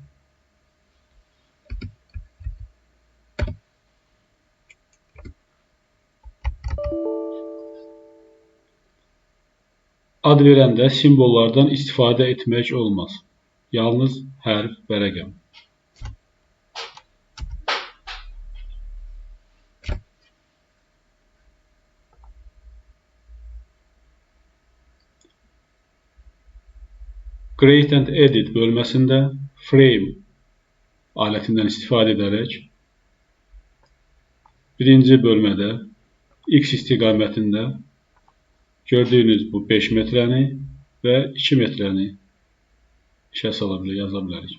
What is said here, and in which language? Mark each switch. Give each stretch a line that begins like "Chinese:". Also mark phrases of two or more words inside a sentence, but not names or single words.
Azerbaijani: Ad verəndə simvollardan istifadə etmək olmaz. Yalnız hərf və rəqəm. Create and Edit bölməsində Frame alətindən istifadə edərək birinci bölmədə X istiqamətində gördüyünüz bu 5 metrəni və 2 metrəni işə sala bilərik, yaza bilərik.